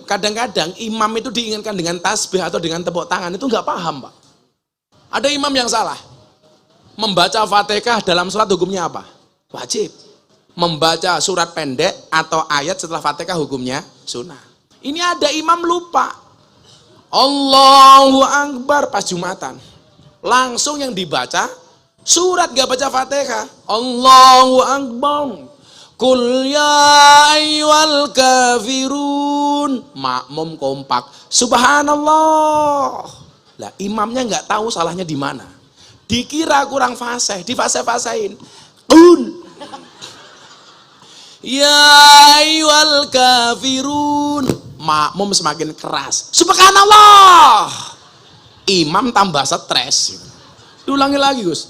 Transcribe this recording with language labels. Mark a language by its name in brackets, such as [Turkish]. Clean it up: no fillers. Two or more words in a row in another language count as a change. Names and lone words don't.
[Indonesian] Kadang-kadang imam itu diingatkan dengan tasbih atau dengan tepuk tangan, itu nggak paham, Pak. Ada imam yang salah. Membaca Fatihah dalam sholat hukumnya apa? Wajib. Membaca surat pendek atau ayat setelah Fatihah hukumnya sunnah. Ini ada imam lupa. [Arabic] الله أكبر [Indonesian] pas Jumatan. Langsung yang dibaca surat, gak baca Fatihah. [Arabic] الله أكبر. قل يا أيها الكافرون. [Indonesian] Makmum kompak. Subhanallah. Lah imamnya nggak tahu salahnya di mana. Dikira kurang fasih, difasih-fasahin. [Arabic] قل يا أيها الكافرون. [Indonesian] Makmum semakin keras. Subhanallah. Imam tambah stres. Diulangi lagi, Gus.